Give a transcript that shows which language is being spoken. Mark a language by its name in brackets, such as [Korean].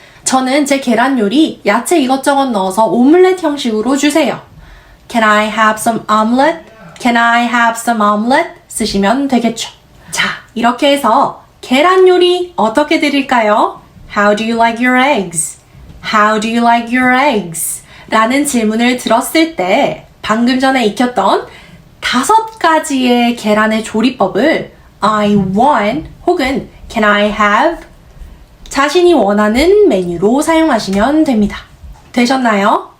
[Korean] 저는 제 계란 요리 야채 이것저것 넣어서 오믈렛 형식으로 주세요. [English] Can I have some omelette? Can I have some omelette? [Korean] 쓰시면 되겠죠. 자, 이렇게 해서 계란 요리 어떻게 드릴까요? [English] How do you like your eggs? How do you like your eggs? [Korean] 라는 질문을 들었을 때 방금 전에 익혔던 5가지의 계란의 조리법을 I want 혹은 [English] Can I have? [Korean] 자신이 원하는 메뉴로 사용하시면 됩니다. 되셨나요?